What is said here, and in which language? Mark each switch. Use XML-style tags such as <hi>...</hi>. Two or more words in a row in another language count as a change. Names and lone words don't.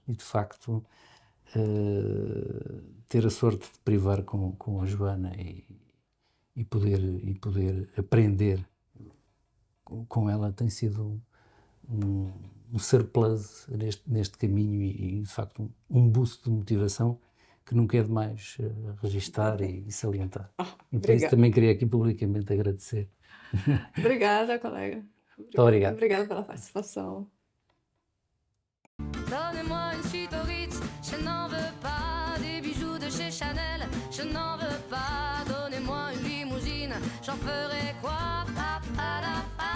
<pt>E de facto ter a sorte de privar com a Joana e poder aprender com ela tem sido um surplus neste caminho e de facto um boost de motivação que nunca é demais registar e salientar. Então isso também queria aqui publicamente agradecer. Obrigada, colega. Muito obrigado. Obrigada pela participação.</pt> <fr>Donnez-moi une suite au Ritz, je n'en veux pas. Des bijoux de chez Chanel, je n'en veux pas. Donnez-moi une limousine, j'en ferai quoi?</fr>